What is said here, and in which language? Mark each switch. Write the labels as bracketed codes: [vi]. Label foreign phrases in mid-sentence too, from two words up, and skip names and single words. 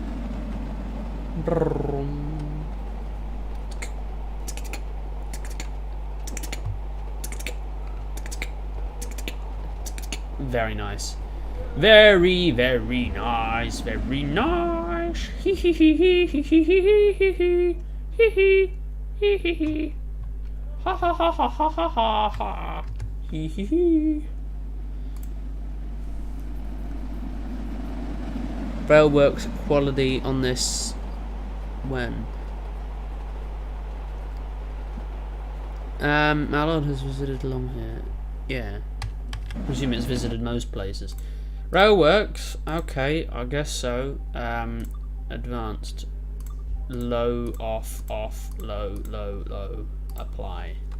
[en] Very nice. Very, very nice. Very nice. Hee hee hee hee hee hee hee hee hee hee hee hee. Ha ha ha ha ha ha ha ha. Hee hee hee. Railworks quality on this. When? Mallard has visited along here. Yeah. I presume it's visited most places. Railworks, okay, I guess so. Advanced. Low, off, low, low, low. Apply.